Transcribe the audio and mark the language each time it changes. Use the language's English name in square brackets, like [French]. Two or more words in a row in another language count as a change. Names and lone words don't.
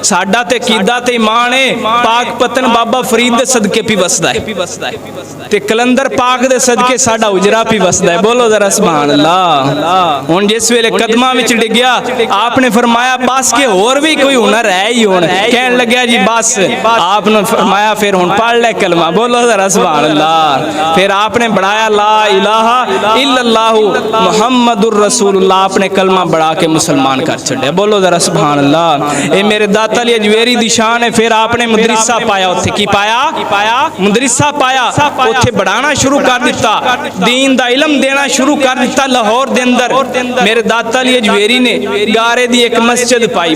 [Punjabi] ساڈا تے کیدا تے ایمان ہے پاک پتن بابا فرید دے صدقے پی وسدا ہے، تے قلندر پاک دے صدقے ساڈا اجڑا پی وسدا ہے. بولو ذرا سبحان اللہ. ہن جس ویلے قدماں وچ ڈگیا آپنے فرمایا بس کے ہور بھی کوئی ہنر ہے ہی ہن. کہن لگیا جی بس. آپنے فرمایا فیر ہن پڑھ لے کلمہ. بولو ذرا سبحان اللہ۔ فیر آپنے بڑھایا [Arabic] لا إله إلا الله محمد رسول الله, [Punjabi] آپنے کلمہ بڑھا کے مسلمان کر چھڈیا. بولو ذرا سبحان اللہ. یہ میرے داتا علی اجمیری دی شان ہے۔ فیر آپنے مدرسہ پایا، اوتھے کی پایا مدرسہ پایا، اوتھے بڑھانا شروع کر دتا، دین دا علم دینا شروع کر دتا لاہور دے اندر. میرے داتا علی اجمیری نے گارے دی اک مسجد پائی.